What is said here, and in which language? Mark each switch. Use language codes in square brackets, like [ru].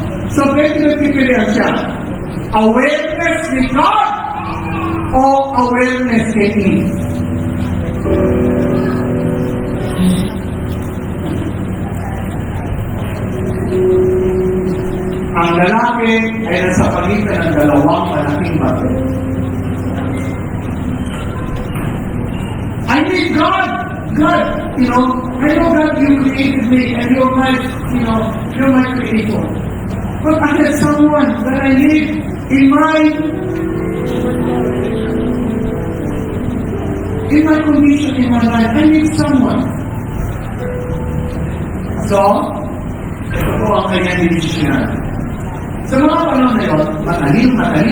[tl] So, pwede nagpipilihan siya. Awareness ni God o awareness kay Eve? Ang lalaki ay nasa pagitan ng dalawang malaking bato. [en] I need God! God, you know, I know that you created me and you're my, you know, you're my creator. But I have someone that I need in my condition in my life. I need someone. [tl] So, ito po ang kanyang decision. Sa mga panahon na yun, matalino!